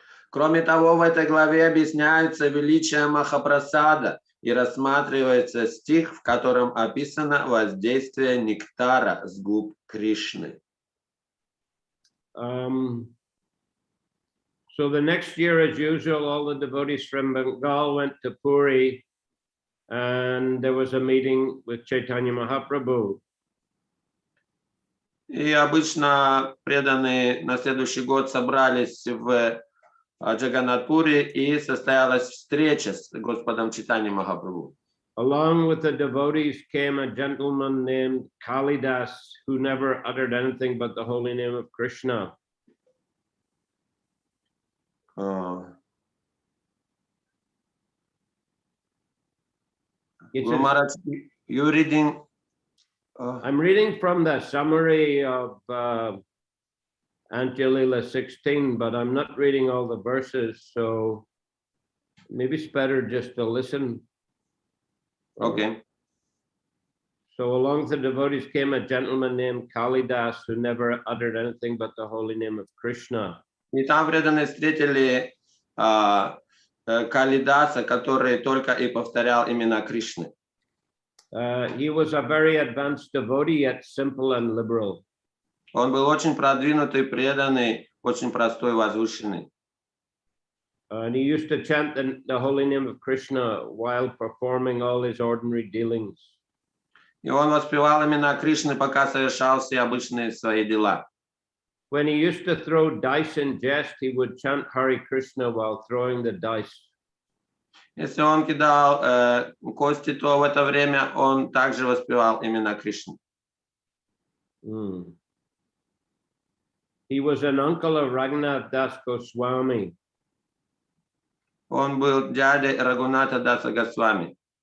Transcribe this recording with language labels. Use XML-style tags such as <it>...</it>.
<ru>Кроме того, в этой главе объясняется величие Махапрасада и рассматривается стих, в котором описано воздействие нектара с губ Кришны.</ru> <en>So the next year, as usual, all the devotees from Bengal went to Puri, and there was a meeting with Chaitanya Mahaprabhu.</en> <ru>И обычно преданные на следующий год собрались в Джаганнатпуре, и состоялась встреча с Господом Чайтаньей Махапрабху.</ru> <en>Along with the devotees came a gentleman named Kalidas, who never uttered anything but the holy name of Krishna. You're reading? I'm reading from the summary of Antya-lila 16, but I'm not reading all the verses, so maybe it's better just to listen. Okay. So along with the devotees came a gentleman named Kalidas, who never uttered anything but the holy name of Krishna.</en> <ru>И там преданные встретили Калидаса, который только и повторял имена Кришны.</ru> <en>He was a very advanced devotee, yet simple and liberal.</en> <ru>Он был очень продвинутый, преданный, очень простой, возвышенный.</ru> <en>And he used to chant the holy name of Krishna while performing all his ordinary dealings.</en> <ru>И он воспевал имена Кришны, пока совершал все обычные свои дела.</ru> <en>When he used to throw dice in jest, he would chant Hare Krishna while throwing the dice.</en> <ru>Если он кидал кости, то в это время он также воспевал имена Кришны.</ru> <en>He was an uncle of Raghunath Das Goswami.</en> <ru>Он был дядей Рагуната Даса Госвами.</ru>